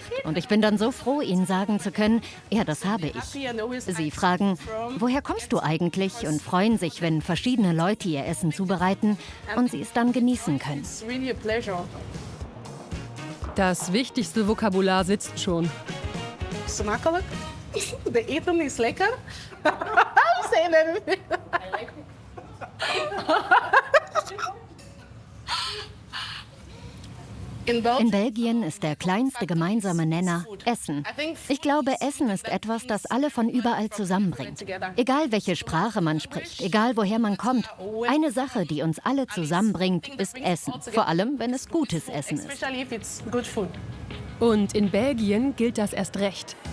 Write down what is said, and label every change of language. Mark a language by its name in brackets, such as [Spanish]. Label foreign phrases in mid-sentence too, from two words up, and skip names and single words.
[German] Und ich bin dann so froh, ihnen sagen zu können, ja, das habe ich. Sie fragen, woher kommst du eigentlich? Und freuen sich, wenn verschiedene Leute ihr Essen zubereiten und sie es dann genießen können. Das wichtigste Vokabular sitzt schon. [Dutch] Smakelijk. De eten is lekker. [English] I'm saying everything. I like [German] In Belgien ist der kleinste gemeinsame Nenner Essen. Ich glaube, Essen ist etwas, das alle von überall zusammenbringt. Egal welche Sprache man spricht, egal woher man kommt, eine Sache, die uns alle zusammenbringt, ist Essen. Vor allem, wenn es gutes Essen ist. Und in Belgien gilt das erst recht.